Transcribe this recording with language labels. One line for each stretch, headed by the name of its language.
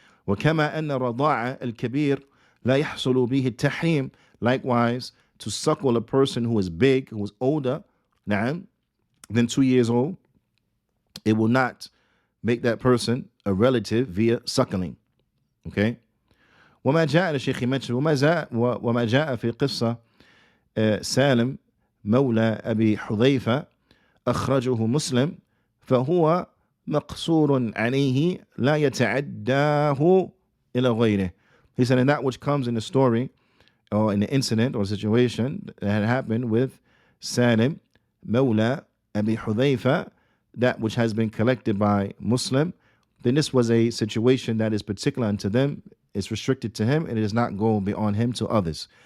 Arabic: وَكَمَا أَنَّ الرَّضَاعَ الْكَبِيرِ لَا يَحْصُلُ بِهِ التَّحْرِيمِ
English: Likewise, to suckle a person who is big, who is older than 2 years old, it will not make that person a relative via suckling. Okay?
Arabic: وما جاء الشيخ
English: mentioned
Arabic: وما جاء في قصة سالم مولى أبي حذيفة أخرجه مسلم فهو مقصور عليه لا يتعداه إلى غيره.
English: He said, and that which comes in the story or in the incident or situation that had happened with Salim Mawla Abi Hudhayfa, that which has been collected by Muslim, then this was a situation that is particular unto them, it's restricted to him, and it does not go beyond him to others.